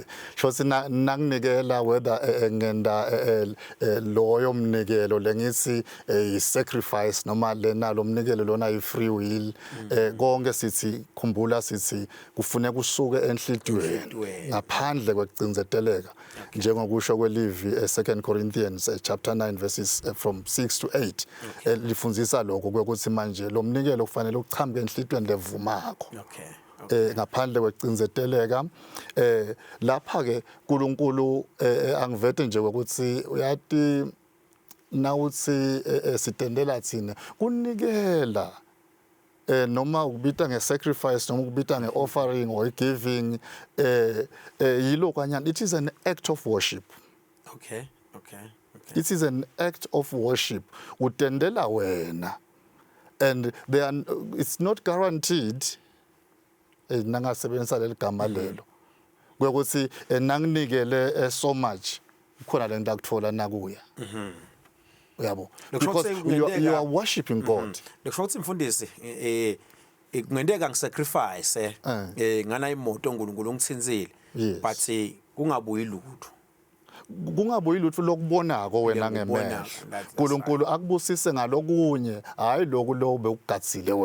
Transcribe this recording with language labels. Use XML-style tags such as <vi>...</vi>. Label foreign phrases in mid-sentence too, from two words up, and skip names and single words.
<ss>Shothi nanginikela whether ngenda loyo mnikelo lengithi I-sacrifice noma lena lo mnikelo lona I-</ss> <en>free will</en> <ss>konke sithi khumbula sithi kufuneka usuke enhlitweni ngaphandle kwekucinzeteleka njengokusho kwelivi 2 Corinthians chapter 9</ss> <en>verses from 6 to 8</en> <ss>lifundzisa lokho ukuthi manje lo mnikelo kufanele uchambe enhlitweni levumako. Ngaphandle kwecinzeteleka lapha ke uNkulunkulu angivete nje ukuthi uyathi nawuthi sitendela thina kunikela noma ukubita ngesacrifice noma ukubita ngeoffering</ss> <en>or giving</en> <ss>yilo kanyana</ss> <en>it is an act of worship.</en> <ss>Okay.</ss> <en>It is an act of worship</en> <ss>utendela wena</ss> <en>and it's not guaranteed</en> <ss>nangasebenzisa leligama lelo ukuthi nanginikele</ss> <en>so much</en> <ss>khona le nto akuthola nakuya uyabo</ss> <en>because you are worshiping God.</en> <ss>Lekusho ukuthi mfundisi kungenteka ngisacrifice ngana imoto uNkulunkulu ngithinzile but kungabuyi lutho. Kungabuyi lutho lokubonako wena ngemehlo. uNkulunkulu akubusise ngalokunye hayi lokhu lobe ukugadzile wena.</ss>